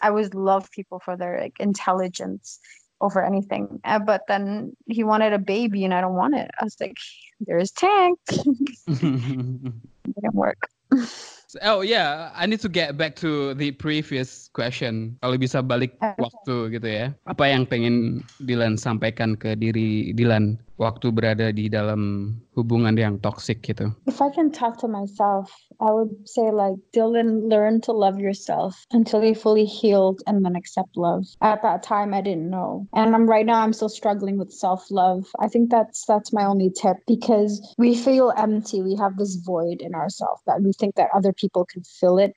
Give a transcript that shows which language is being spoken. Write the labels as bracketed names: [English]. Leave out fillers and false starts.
[English] I always love people for their like intelligence over anything. But then he wanted a baby and I don't want it. I was like, there's Tank. It didn't work. Oh yeah, I need to get back to the previous question. [Indonesian] Kalau bisa balik waktu gitu ya. Apa yang pengen Dylan sampaikan ke diri Dylan waktu berada di dalam hubungan yang toxic gitu? [English] If I can talk to myself, I would say like, Dylan, learn to love yourself until you fully healed and then accept love. At that time, I didn't know. And right now I'm still struggling with self-love. I think that's my only tip, because we feel empty. We have this void in ourselves that we think that other people can fill it.